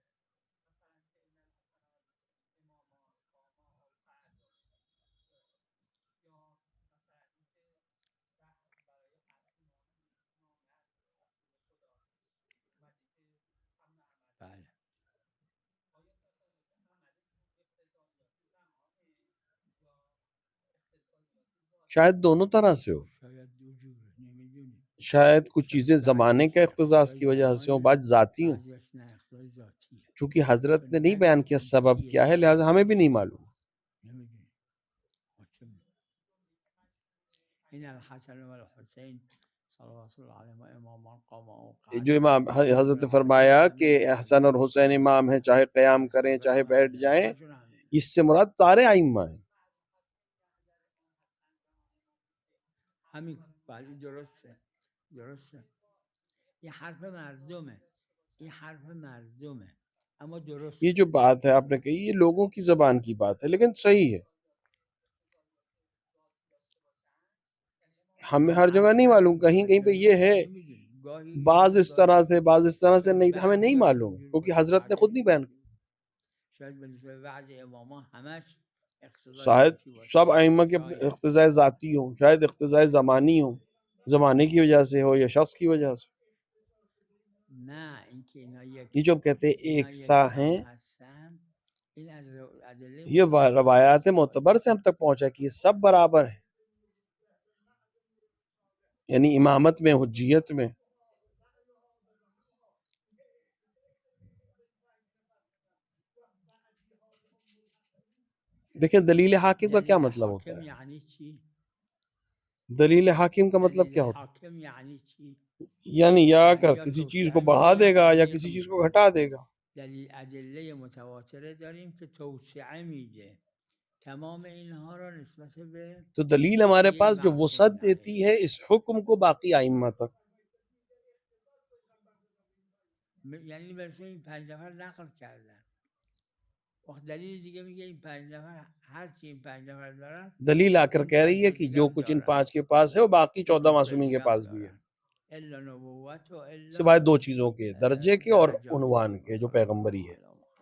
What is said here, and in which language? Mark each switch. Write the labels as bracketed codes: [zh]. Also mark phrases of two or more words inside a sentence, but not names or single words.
[fa] بله. [ur] شاید دونوں طرح سے ہو. [fa] شاید دو جور، نمیدونی. [ur] شاید کچھ چیزیں [fa] شاید [ur] زمانے کا [fa] بعضیش اقتضاص اقتضای [ur] کی وجہ سے ہوں، [fa] زمانه، [ur] بعض ذاتی ہوں. [fa] بعضیش نه اقتضای ذاتیه. [ur] چونکہ حضرت [fa] چون [ur] نے نہیں بیان کیا [fa] ندیدیم [ur] سبب [fa] چیه [ur] کیا ہے، لہٰذا ہمیں بھی نہیں معلوم. [fa] نمیدونی. [ar] این الحسن و الحسین صلوات الله علیهما امامان قاما و [ur] جو امام [ar] قعدا، [ur] حضرت نے [fa] امام [ur] فرمایا کہ [fa] همین [ur] حسن اور حسین امام ہیں، چاہے قیام کریں چاہے بیٹھ جائیں، [fa] همشون همین. [ur] اس سے مراد سارے ائمہ ہیں. [fa] همین بله درسته درسته. این حرف مردمه، این حرف مردمه، اما [ur] یہ [fa] درسته. [ur] جو بات ہے آپ نے کہی، یہ لوگوں کی زبان کی بات ہے، لیکن صحیح ہے. ہمیں ہر جگہ [fa] عرض [ur] نہیں معلوم، [fa] کردیم [ur] کہیں [fa] همه [ur] کہیں پہ [fa] جای [ur] یہ [fa] ما [ur] ہے، [fa] نمیگیم، گاهی [ur] بعض [fa] میگیم [ur] اس طرح [fa] گاهی [ur] سے بعض اس طرح سے [fa] شاید [ur] نہیں، ہمیں نہیں [fa] بعضیاش [ur] معلوم [fa] اینجور [ur] کیونکہ [fa] باشه [ur] حضرت نے خود نہیں [fa] بعضیاش [ur] بیان کیا. [fa] اینجور. شاید بالنسبه به بعض اماما همش اقتضای [ur] شاید [fa] ذاتی باشه، [ur] سب ائمہ کے [fa] شاید. [ur] اقتضاء ذاتی ہوں، شاید اقتضاء زمانی ہوں، زمانے کی وجہ سے ہو یا شخص کی وجہ سے. [fa] نه اینکه اینا [ur] یہ جو ہم کہتے ہیں ایک سا ہیں، [fa] هستن، این از ادله [ur] یہ [fa] متواتر [ur] روایات [fa] استفاده [ur] معتبر سے ہم تک پہنچا کہ یہ سب برابر ہیں، یعنی امامت میں، حجیت میں. دیکھیں دلیل حاکم کا کیا [fa] دلیل [ur] مطلب ہوتا [fa] حاکم [ur] ہے؟ [fa] یعنی چی؟ [ur] دلیل حاکم کا مطلب [fa] دلیل [ur] کیا ہوتا [fa] حاکم یعنی چی؟ [ur] ہے؟ یعنی یا [fa] یعنی یا [ur] کسی چیز [fa] توسعه [ur] کو بڑھا [fa] میده یا [ur] دے گا یا [fa] تضییق [ur] کسی چیز کو [fa] میکنه. [ur] گھٹا دے گا. [fa] دلیل ادله متواتره داریم که توسعه میده، تمام اینها را نسبت به [ur] تو دلیل ہمارے [fa] توصیه [ur] پاس جو [fa] معصوم [ur] وسعت [fa] نهی. [ur] دیتی ہے اس حکم کو باقی ائمہ تک. [fa] یعنی برسه این 5 نفر نقل کردن، وقت دلیل دیگه میگه این 5 نفر هر چی این 5 نفر دارن [ur] دلیل آ کر [fa] این [ur] کہہ [fa] 5 [ur] رہی ہے [fa] نفر [ur] کہ [fa] دیگه [ur] جو [fa] هم [ur] کچھ ان [fa] دارن، [ur] 5 کے پاس ہے وہ باقی 14 [fa] نفر [ur] معصومین کے [fa] دیگه هم [ur] پاس بھی ہے، [fa] دارن، [ar] الا نبوت و الا [ur] سوائے 2 چیزوں کے، درجے کے اور [fa] درجات [ur] عنوان کے، جو صلی پیغمبری ہے. اللہ